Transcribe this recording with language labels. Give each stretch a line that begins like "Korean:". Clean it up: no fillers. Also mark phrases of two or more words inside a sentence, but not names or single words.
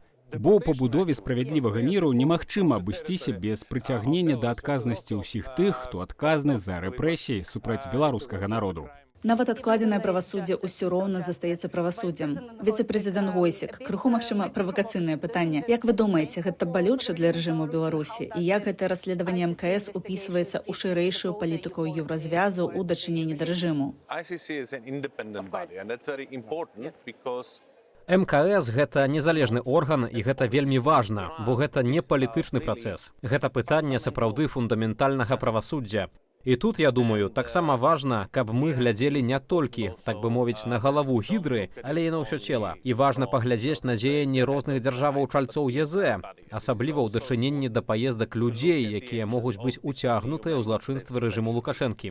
Belarusian: Бо ў пабудове справядлівага міру немагчыма абысціся без прыцягнення да адказнасці ўсіх тых, хто адказны за рэпрэсіі супраць беларускага народу. Нават адкладзенае правасуддзе ўсё роўна застаецца правасуддзем. Віцэ-прэзідэнт Гойсік, крыху, магчыма, правакацыйнае пытанне. Як вы думаеце, гэта балюча для рэжыму Беларусі? І як гэтае расследаванне МКС упісваецца ў шырэйшую палітыку еўразвязу ў дачыненні да рэжыму?
English: ICC is an independent body, and that's very important because
Belarusian: МКС гэта незалежны орган, і гэта вельмі важна, бо гэта не палітычны працэс. Гэта пытанне сапраўды фундаментальнага правасуддзя. І тут, я думаю, таксама важна, каб мы глядзелі не толькі, так бы мовіць, на галаву гідры, але і на ўсё цела. І важна паглядзець на дзеянні розных дзяржаваў-чальцоў ЕЗ, асабліва ў дачыненні да паездак людзей, якія могуць быць уцягнутыя ў злачынствы рэжыму Лукашэнкі.